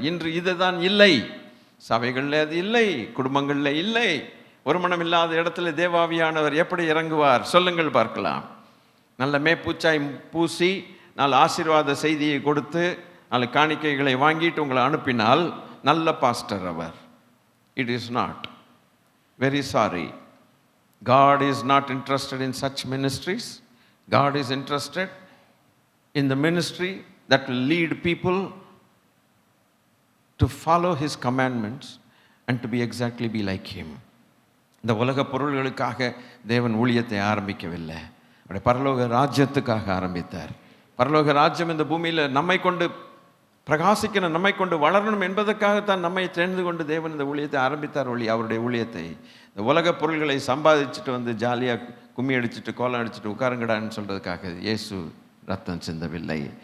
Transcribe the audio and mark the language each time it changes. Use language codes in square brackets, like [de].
[ta] இன்று இதுதான் இல்லை. சபைகளில் அது இல்லை, குடும்பங்களில் இல்லை. ஒருமனம் இல்லாத இடத்துல தேவாவியானவர் எப்படி இறங்குவார் சொல்லுங்கள் பார்க்கலாம். நல்ல மேற்பூச்சாய் பூசி 4 ஆசீர்வாத செய்தியை கொடுத்து 4 காணிக்கைகளை வாங்கிட்டு உங்களை அனுப்பினால் நல்ல pastor our. [en] It is not. Very sorry. God is not interested in such ministries. God is interested in the ministry that will lead people to follow his commandments and to be exactly like him. [ta] இந்த உலக பொருள்களுக்காக தேவன் ஊழியத்தை ஆரம்பிக்கவில்லை. அவருடைய பரலோக ராஜ்யத்துக்காக ஆரம்பித்தார். பரலோக ராஜ்யம் இந்த பூமியில் நம்மை கொண்டு பிரகாசிக்கணும், நம்மை கொண்டு வளரணும் என்பதற்காகத்தான் நம்மை தெரிந்து கொண்டு தேவன் இந்த ஊழியத்தை ஆரம்பித்தார். அவருடைய ஊழியத்தை இந்த உலக பொருள்களை சம்பாதிச்சுட்டு வந்து ஜாலியாக கும்மி அடிச்சுட்டு கோலம் அடிச்சுட்டு உட்காருங்கடான்னு சொல்கிறதுக்காக இயேசு ரத்தம் சிந்தவில்லை.